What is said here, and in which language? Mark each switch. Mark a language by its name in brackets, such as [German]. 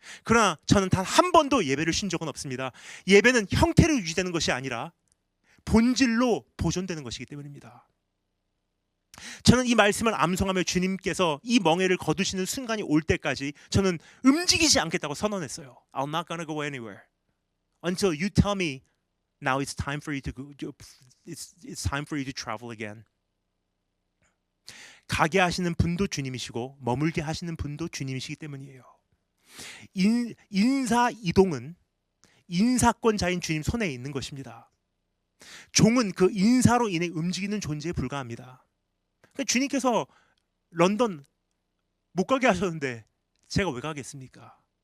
[Korean] 그러나 저는 단 한 번도 예배를 쉰 적은 없습니다. 예배는 형태로 유지되는 것이 아니라 본질로 보존되는 것이기 때문입니다. 저는 이 말씀을 암송하며 주님께서 이 멍에를 거두시는 순간이 올 때까지 저는 움직이지 않겠다고 선언했어요. [English] I'm not gonna go anywhere until you tell me now it's time for you to go. It's time for you to travel again. [Korean] 가게 하시는 분도 주님이시고 머물게 하시는 분도 주님이시기 때문이에요. 인사 이동은 인사권자인 주님 손에 있는 것입니다. 종은 그 인사로 인해 움직이는 존재에 불과합니다. 그러니까 주님께서 런던 못 가게 하셨는데 제가 왜 가겠습니까?